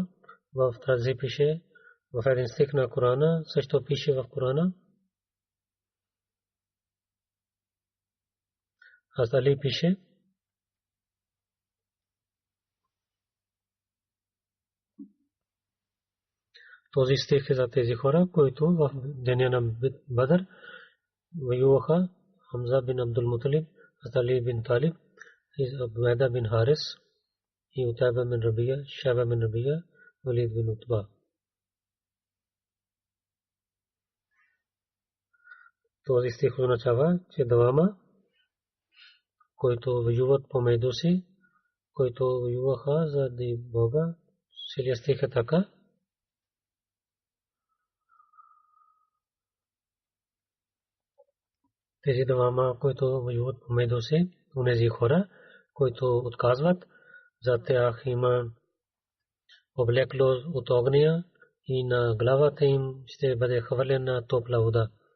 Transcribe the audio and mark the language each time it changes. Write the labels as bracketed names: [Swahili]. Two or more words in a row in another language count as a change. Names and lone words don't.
[Bulgarian] В тази пише в един стих на Корана, също пише в Корана. Аз Али пише, този стих е за тези хора, които в деня на Бадър воюваха: Хамза бин Абдул Муталиб, Али бин Талиб, Убайда бин Харис и Утайба бин Рабия, Шайба бин Рабия, Валид бин Утба. Този стих означава, че двама, които воюват помежду си, които воюваха заради Бога, целият стих е така. Тези двама, които воюват помежду си, онези хора, които отказват, за тях има облекло от огня и на главата им ще бъде хвърлена топла вода.